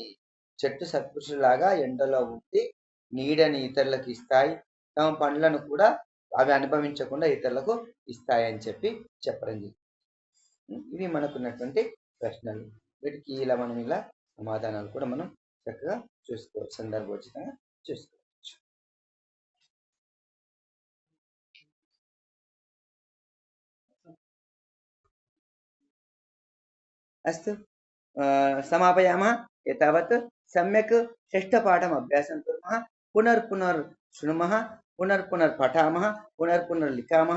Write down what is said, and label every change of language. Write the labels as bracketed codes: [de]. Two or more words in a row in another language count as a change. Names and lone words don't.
[te] చెట్టు సత్పురుషులాగా ఎండలో ఉండి నీడని ఇతరులకు ఇస్తాయి, తమ పండ్లను కూడా అవి అనుభవించకుండా ఇతరులకు ఇస్తాయని చెప్పడం జరిగింది. ఇవి మనకున్నటువంటి ప్రశ్నలు. వీటికి ఇలా మనం ఇలా సమాధానాలు కూడా మనం చక్కగా చూసుకోవచ్చు, సందర్భోచితంగా చూసుకోవచ్చు. [sa] अस्तु, समापयामः। एतावत् सम्यक् षष्ठपाठम् अभ्यासं कुर्मः। पुनर्पुनर् शृणुमः, पुनर्पठामः, पुनर्लिखामः।